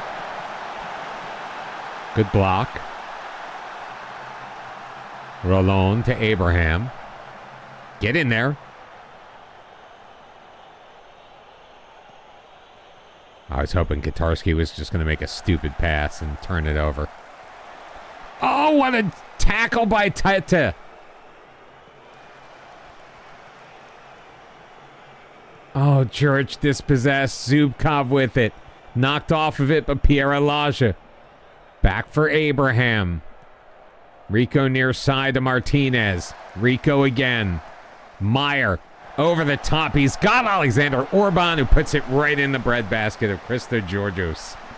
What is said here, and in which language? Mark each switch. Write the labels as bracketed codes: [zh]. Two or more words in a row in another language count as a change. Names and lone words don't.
[en] Good block. Roland to Abraham. Get in there. I was hoping Katarski was just going to make a stupid pass and turn it over. Oh, what a tackle by Tete. Oh, Juric dispossessed. Zubkov with it. Knocked off of it, but Pierre Elijah. Back for Abraham. Rico near side to Martinez. Rico again. Meyer. Over the top. He's got Alexander Orban, who puts it right in the breadbasket of Christo Georgios.